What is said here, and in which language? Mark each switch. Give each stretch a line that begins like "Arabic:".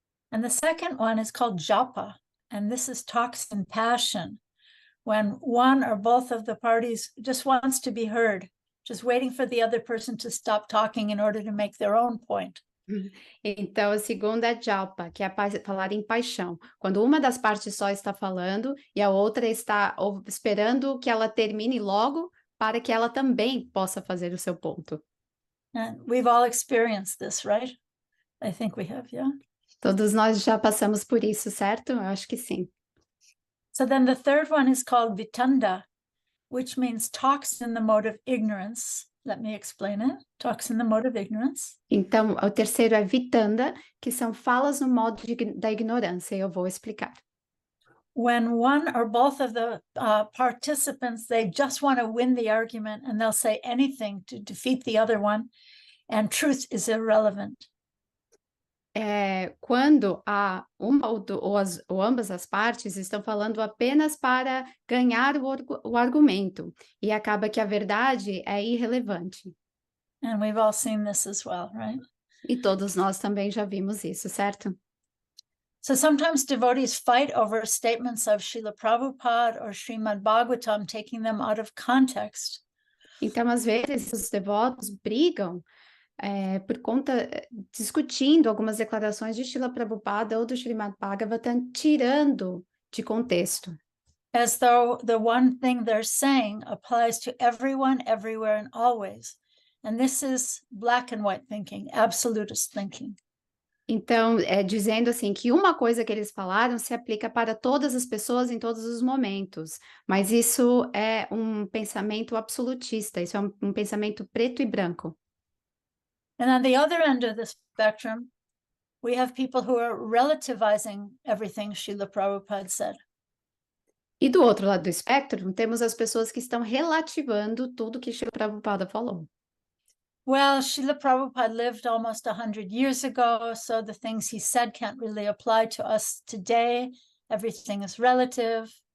English: And the second one is called japa, and this is talks in passion, when one or both of the parties just wants to be heard, just waiting for the other person to stop talking in order to make their own point.
Portuguese: Então, a segunda é jalpa, que é falar em paixão, quando uma das partes só está falando e a outra está esperando que ela termine logo para que ela também possa fazer o seu ponto.
English: And we've all experienced this, right? I think we have, yeah.
Portuguese: Todos nós já passamos por isso, certo? Eu acho que sim.
English: So then the third one is called vitanda, which means talks in the mode of ignorance. Let me explain it. Talks in the mode of ignorance.
Portuguese: Então, o terceiro é vitanda, que são falas no modo da ignorância, e eu vou explicar.
English: When one or both of the participants, they just want to win the argument and they'll say anything to defeat the other one, and truth is irrelevant.
Portuguese: Quando uma ou ambas as partes estão falando apenas para ganhar o argumento, e acaba que a verdade é irrelevante.
English: And we've all seen this as well, right?
Portuguese: E todos nós também já vimos isso, certo?
English: So sometimes devotees fight over statements of Srila Prabhupada or Srimad Bhagavatam, taking them out of context.
Portuguese: Então, às vezes, os devotos brigam por conta, discutindo algumas declarações de Srila Prabhupada ou do Srimad Bhagavatam, tirando de contexto.
English: As though the one thing they're saying applies to everyone, everywhere, and always. And this is black and white thinking, absolutist thinking.
Portuguese: Então, dizendo assim, que uma coisa que eles falaram se aplica para todas as pessoas em todos os momentos, mas isso é um pensamento absolutista, isso é um pensamento preto e branco.
English: And on the other end of the spectrum, we have people who are relativizing everything Srila Prabhupada said.
Portuguese: E do outro lado do espectro, temos as pessoas que estão relativando tudo que Srila Prabhupada falou.
English: Well, Srila Prabhupada lived almost 100 years ago, so the things he said can't really apply to us today. Everything is relative.